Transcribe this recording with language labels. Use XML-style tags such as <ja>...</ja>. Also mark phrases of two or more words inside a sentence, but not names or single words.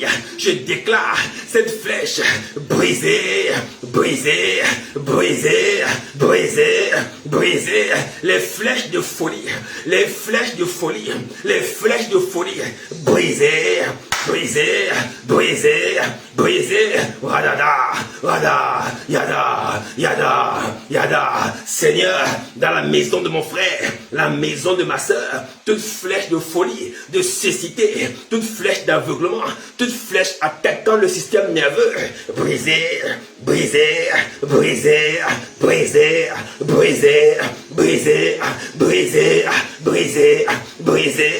<fr>Je déclare cette flèche brisée, brisée, brisée, brisée, brisée. Les flèches de folie, les flèches de folie, les flèches de folie, brisées, brisées, brisées, brisées. Wadada, wada, yada, yada, yada. Seigneur, dans la maison de mon frère, la maison de ma soeur, toute flèche de folie, de cécité, toute flèche d'aveuglement, toute flèche attaquant le système nerveux, brisée, brisée, brisée, brisée, brisée, brisée, brisée, brisée, brisée.</fr>